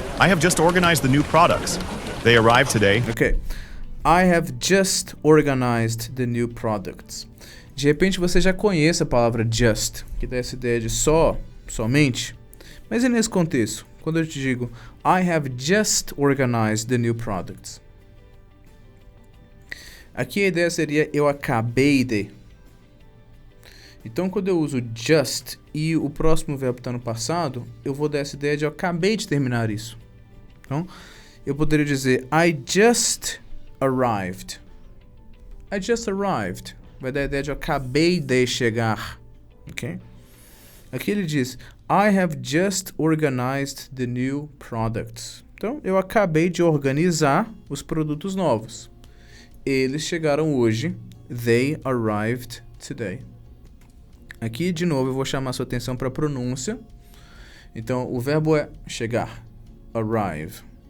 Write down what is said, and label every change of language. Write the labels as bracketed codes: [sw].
[en] I have just organized the new products. They arrived today. Ok. I have just organized the new products. [pt] De repente você já conhece a palavra just, que dá essa ideia de só, somente. Mas é nesse contexto, quando eu te digo [en] I have just organized the new products. [pt] Aqui a ideia seria eu acabei de. Então quando eu uso just e o próximo verbo está no passado, eu vou dar essa ideia de eu acabei de terminar isso. Então, eu poderia dizer [en] I just arrived. I just arrived. [pt] Vai dar a ideia de eu acabei de chegar. Ok? Aqui ele diz [en] I have just organized the new products. [pt] Então, eu acabei de organizar os produtos novos. Eles chegaram hoje. [en] They arrived today. [pt] Aqui, de novo, eu vou chamar sua atenção para a pronúncia. Então, o verbo é chegar. Arrive.